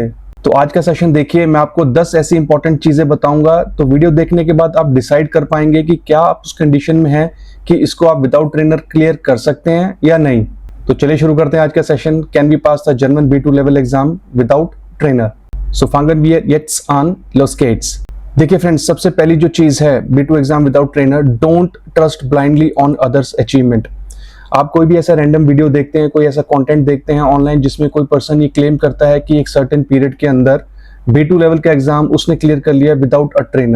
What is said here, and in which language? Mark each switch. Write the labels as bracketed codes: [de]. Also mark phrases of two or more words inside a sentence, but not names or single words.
[hi] तो आज का सेशन देखिए, मैं आपको 10 ऐसी इंपॉर्टेंट चीजें बताऊंगा। तो वीडियो देखने के बाद आप डिसाइड कर पाएंगे कि क्या आप उस कंडीशन में हैं कि इसको आप [en] without trainer [hi] क्लियर कर सकते हैं या नहीं। तो चलिए शुरू करते हैं आज का सेशन। [en] can be pass the German B2 level exam without trainer? [de] सो fangen wir jetzt an, los geht's। [hi] देखिए फ्रेंड्स, सबसे पहली जो चीज है [en] B2 exam without trainer, don't trust blindly on others achievement. [hi] आप कोई भी ऐसा [en] random video [hi] देखते हैं, कोई ऐसा कंटेंट देखते हैं ऑनलाइन जिसमें कोई पर्सन ये क्लेम करता है कि एक [en] certain period [hi] के अंदर B2 लेवल का एग्जाम उसने क्लियर कर लिया [en] without a trainer.